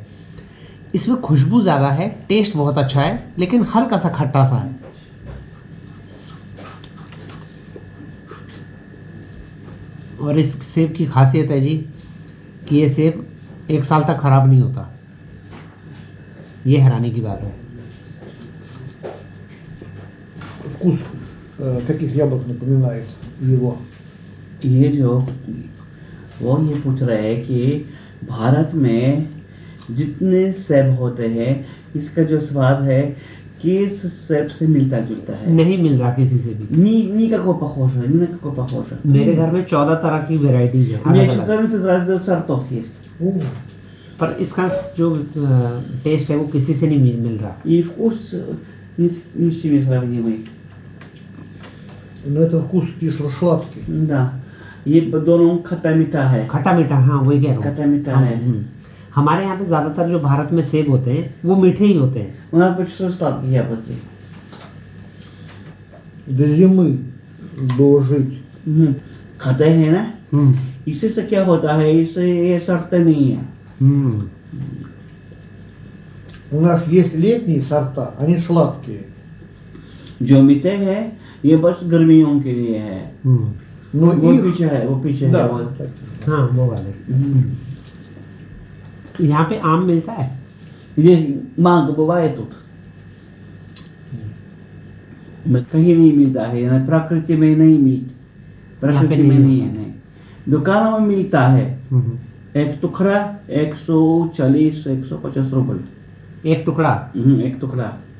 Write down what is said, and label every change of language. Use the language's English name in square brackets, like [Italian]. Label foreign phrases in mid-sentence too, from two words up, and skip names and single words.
[Hindi] इसमें खुशबू ज़्यादा है, टेस्ट बहुत अच्छा है लेकिन हल्का सा खट्टा सा है। और इस सेब की खासियत है जी कि ये सेब 1 साल तक ख़राब नहीं होता। ये हैरानी की बात है। [Russian] Вкус каких яблок напоминает его? [Hindi] ये जो वो ये पूछ रहे हैं कि भारत में जितने सेब होते हैं इसका जो स्वाद है किस सेब से मिलता जुलता है? नहीं मिल रहा किसी से भी। [Russian] никакого похожего, ни на какой похоже। [Hindi] मेरे घर में 14 तरह की वेराइटीज है, [Russian] У меня [Hindi] अलग अलग। [Russian] 14 разных сортов есть। [Hindi] पर इसका जो टेस्ट है वो किसी से नहीं मिल रहा। [Russian] И вкус ни с чем не сравнимый. Но это вкус кисло-сладкий. Да, [Hindi] ये दोनों खट्टा मीठा है, खट्टा मीठा, हाँ वही कह रहा हूँ। खट्टा मीठा है। हमारे यहाँ पे ज्यादातर जो भारत में सेब होते हैं वो मीठे ही होते हैं। वहाँ पर [Russian] сладкий яблоки. До зимы дожить. [Hindi] खाते हैं ना, इससे से क्या होता है, इससे ये सड़ते नहीं है. [Russian] У нас есть летние сорта, они сладкие. [Hindi] जो मीठे हैं ये बस गर्मियों के लिए है. [Russian] Но [Hindi] वो [Russian] их... [Hindi] पीछे है, वो पीछे [Russian] Да, [Hindi] है वो. हाँ वो वाले। यहाँ पे आम मिलता है। [Russian] Здесь манго бывает тут. [Hindi] कहीं नहीं मिलता है, ना प्रकृति में नहीं मिलता, प्रकृति में नहीं है, नहीं. दुकानों में मिलता है, एक टुकड़ा 140 150 रुपए एक टुकड़ा। एक टुकड़ा.